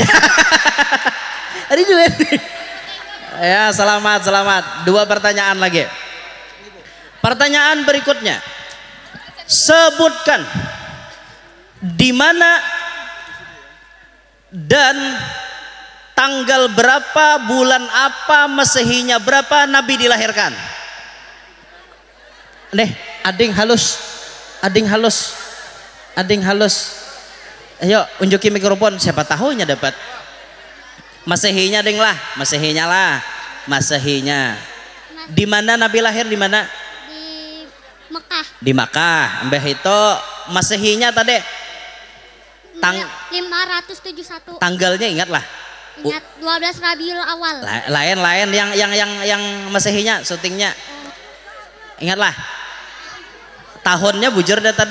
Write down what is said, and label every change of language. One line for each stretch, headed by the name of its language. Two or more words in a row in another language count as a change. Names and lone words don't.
Indonesian: Ridwan. Ya, selamat. 2 pertanyaan lagi. Pertanyaan berikutnya. Sebutkan di mana dan tanggal berapa, bulan apa, masehinya berapa Nabi dilahirkan?
Banjar: Ading halus.
Indonesian: Ayo unjuki mikrofon, siapa tahunya dapat. Masehinya lah. Masehinya. Di mana Nabi lahir, di mana? Di Mekah. Di Makkah. Mbah itu masehinya tadi 571. Tanggalnya ingat lah. Ingat 12 Rabiul Awal. Lain yang masehinya syutingnya. Ingatlah.
Banjar: Tahunnya bujur dah tadi.